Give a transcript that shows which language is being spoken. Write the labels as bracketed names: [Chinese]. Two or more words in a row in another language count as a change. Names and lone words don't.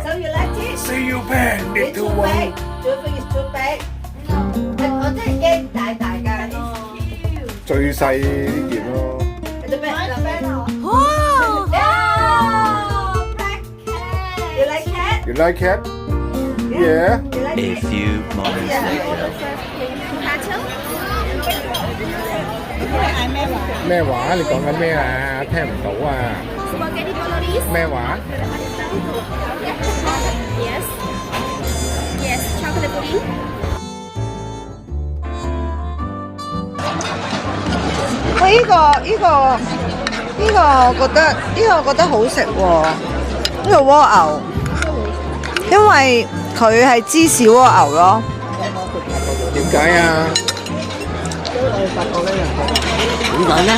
[English] So you like it? See you back, It's little too one. big. Do you think it's too big? [Cantonese] 我真係驚大㗎。最細呢件咯。 [English] Oh! Black cat. You like cat? You like cat? Yeah. You like A it? few moments later. [Cantonese] 咩話？你講緊咩啊？聽唔到啊！咩話？ [English] Yes. Yes, chocolate pudding. [Cantonese] 喂，我覺得好食喎，呢個蝸牛，因為佢係芝士蝸牛咯。點解啊？點解咧？